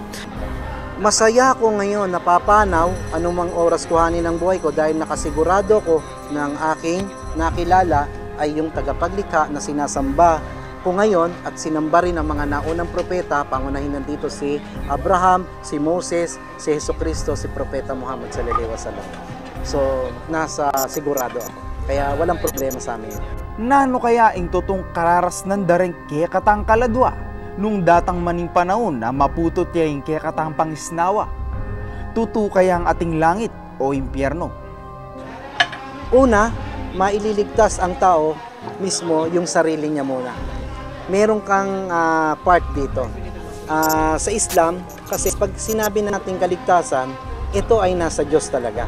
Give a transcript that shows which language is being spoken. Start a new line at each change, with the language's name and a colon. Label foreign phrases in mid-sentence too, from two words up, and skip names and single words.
Filipino: Masaya ako ngayon, napapanaw anumang oras kuhanin ng buhay ko dahil nakasigurado ko ng aking nakilala ay yung tagapaglikha na sinasamba ko ngayon at sinamba rin ang mga naunang propeta, pangunahin nandito si Abraham, si Moses, si Jesucristo, si Propeta Muhammad
Arabic: صلى الله عليه وسلم.
Filipino: So, nasa sigurado ako. Kaya walang problema sa amin.
Pampanga: Nano kaya ing tutong kararas ng dareng kekatang kaladwa nung datang maning panahon na maputot
Filipino: niya yung
Pampanga: kekatang pangisnawa?
Filipino: Tutu kaya ang ating langit o impyerno? Una, maililigtas ang tao mismo yung sarili niya muna. Meron kang part dito. Sa Islam, kasi pag sinabi natin kaligtasan, ito ay nasa Diyos talaga.